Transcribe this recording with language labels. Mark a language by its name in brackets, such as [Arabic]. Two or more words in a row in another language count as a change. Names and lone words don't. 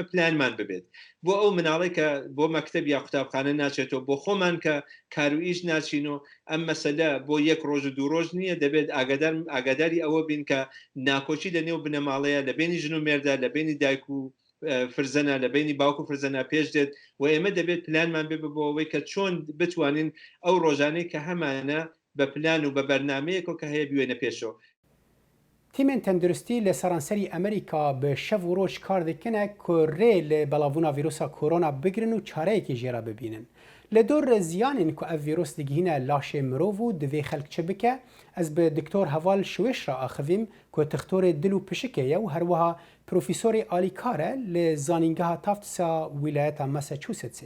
[Central Kurdish] پلانمان ببێت بۆ ئەو مناڵی کە بۆ مەکتب یا قوتابخانە ناچێتەوە بۆ خۆمان کە کاروئیش ناچینەوە ئەم مەسەلە بۆ یەک ڕۆژ و دوو ڕۆژ نییە دەبێت ئاگاداری ئەوە بین کە ناکۆچی لە نێو بنەماڵەیە لە بینی ژن و مێردا لە بینی دایک و فرزەنە لە بینی باوکو فرزەنە پێش دێت و ئێمە دەبێت پلانمان بێ بۆ ئەوەی کە چۆن بتوانین ئەو ڕۆژانەی کە هەمانە بە پلان و بە بەرنامەیەک کە هەیە بوێنە پێشەوە [Kurdish] تیمên tenduristî li seranserî Amerîka bi şev û roj kar dikine ku rê li belavbûna vîrusa korona bigirin û çareyekê jê re bibînin. Li dor ziyanên ku ev vîrus digihîne laşê mirov û divê xelk çi bike, ez bi Diktor Heval Şiweş re axivîm ku tixtorê dil û pişikê ye û herwiha profîsorê alîkar e li zanîngeha Tufts'a wîlayeta Massachusettsê.